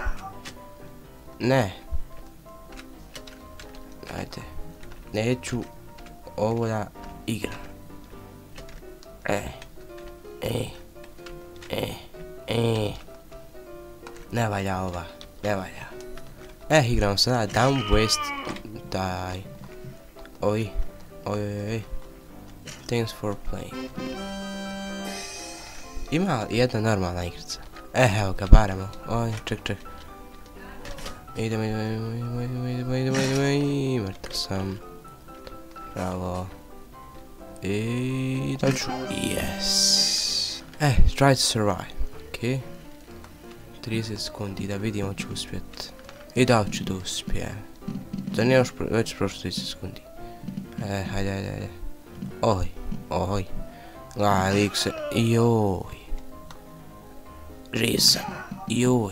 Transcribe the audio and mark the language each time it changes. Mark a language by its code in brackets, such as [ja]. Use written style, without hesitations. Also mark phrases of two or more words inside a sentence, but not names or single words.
[bs] Ne. Ajde. Neću ovo da igram. Ne valja ova. Igramo sada Dumb Waste Die. [en] Oj. Thanks for playing. [bs] Ima jedna normalna igrica. Evo ga, baremo. Oj, ček. Idemo, mrtav sam. Bravo. I dođu. [en] Yes. Try to survive. [bs] Ok. 30 sekundi da vidimo ću uspjet. I da li ću da uspijem. Da nije još već prošlo 30 sekundi. Hajde. Oj. Gledaj, lik se. Joj. Živ sam. Joj.